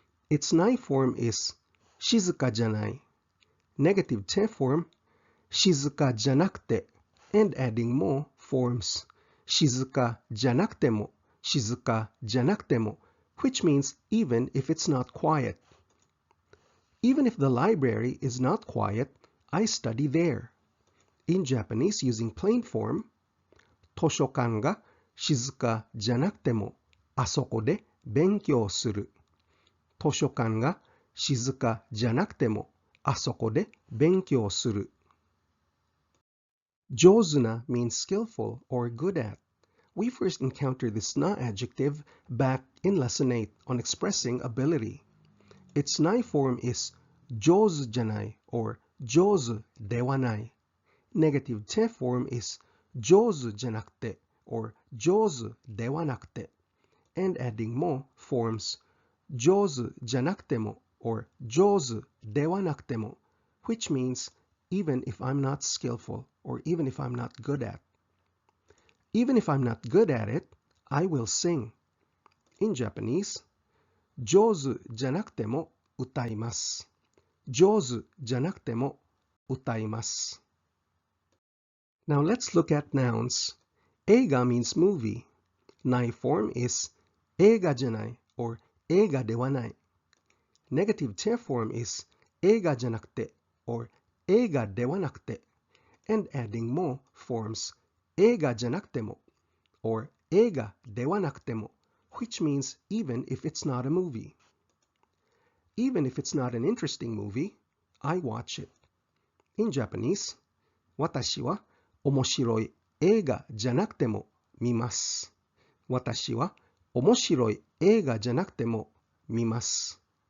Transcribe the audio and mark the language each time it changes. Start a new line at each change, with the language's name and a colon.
English: Its nai form is shizuka janai. Negative te form, shizuka janakute, and adding mo forms
Japanese: shizuka janakutemo, shizuka janakutemo,
English: which means even if it's not quiet. Even if the library is not quiet, I study there. In Japanese, using plain form,
Japanese: 図書館が静かじゃなくてもあそこで勉強する。図書館が静かじゃなくてもあそこで勉強する。
English: 上手な means skillful or good at. We first encountered this na-adjective back in lesson 8 on expressing ability. Its nai form is 上手じゃない or 上手ではない。 Negative te form is 上手じゃなくて or 上手ではなくて。 And adding mo forms
Japanese: 上手じゃなくても
English: or
Japanese: 上手ではなくても,
English: which means even if I'm not skillful or even if I'm not good at. Even if I'm not good at it, I will sing. In Japanese,
Japanese: 上手じゃなくても歌います。上手じゃなくても歌います。
English: Now let's look at nouns. Eiga means movie. Nai form is 映画じゃない or 映画ではない。 Negative te form is 映画じゃなくて or 映画ではなくて。 And adding mo forms 映画じゃなくても or 映画ではなくても, which means even if it's not a movie. Even if it's not an interesting movie, I watch it. In Japanese,
Japanese: 私は面白い映画じゃなくても見ます。私は面白い映画じゃなくても見ます。